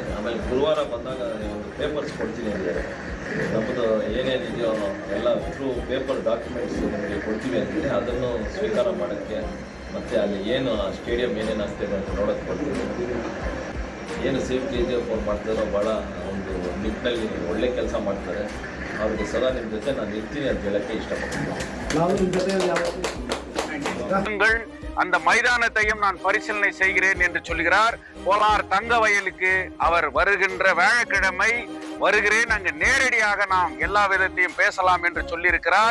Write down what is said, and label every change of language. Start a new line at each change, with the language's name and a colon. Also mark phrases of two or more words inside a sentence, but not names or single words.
Kannada: ಆಮೇಲೆ ಗುರುವಾರ ಬಂದಾಗ ಒಂದು ಪೇಪರ್ಸ್ ಕೊಡ್ತೀನಿ ಅಂದಿದ್ದಾರೆ. ನಮ್ಮದು ಏನೇನಿದೆಯೋ ಎಲ್ಲ
English: through paper documents
Kannada: ನಮಗೆ ಕೊಡ್ತೀವಿ ಅಂತಿದೆ. ಅದನ್ನು ಸ್ವೀಕಾರ ಮಾಡೋಕ್ಕೆ ಮತ್ತು ಅಲ್ಲಿ ಏನು ಆ ಸ್ಟೇಡಿಯಂ ಏನೇನಾಗ್ತಿದೆ ಅಂತ ನೋಡೋಕ್ಕೆ ಕೊಡ್ತೀವಿ. ಏನು ಸೇಫ್ಟಿ ಇದೆಯೋ ಫೋನ್ ಮಾಡ್ತಾರೋ ಭಾಳ ಒಂದು ನಿಟ್ಟಿನಲ್ಲಿ ಒಳ್ಳೆ ಕೆಲಸ ಮಾಡ್ತಾರೆ. ಅವ್ರಿಗೆ ಸದಾ ನಿಮ್ಮ ಜೊತೆ ನಾನು ಇರ್ತೀನಿ ಅಂತ ಹೇಳೋಕ್ಕೆ ಇಷ್ಟಪಡ್ತೀನಿ.
Tamil: அந்த மைதானத்தையும் நான் பரிசீலனை செய்கிறேன் என்று சொல்கிறார். கோலார் தங்க வயலுக்கு அவர் வருகின்ற வியாழக்கிழமை வருகிறேன், அங்கு நேரடியாக நாம் எல்லா விதத்தையும் பேசலாம் என்று சொல்லியிருக்கிறார்.